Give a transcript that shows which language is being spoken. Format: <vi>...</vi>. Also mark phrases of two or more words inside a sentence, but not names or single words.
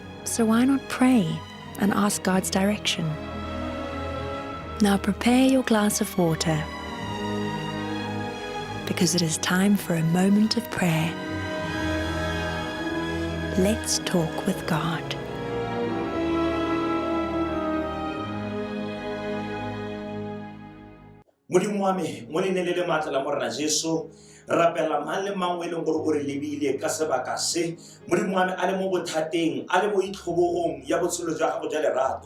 <en>So why not pray and ask God's direction? Now prepare your glass of water, because it is time for a moment of prayer. Let's talk with God.</en> <tn>Modimo wa me mo leineng le matla la morena Jesu rapela mang le mang o e leng gore o re lebile ka sebaka se. Modimo wa me a le mo bothateng, a le mo itlhobogong ya botshelo jwa gago jwa lerato.</tn>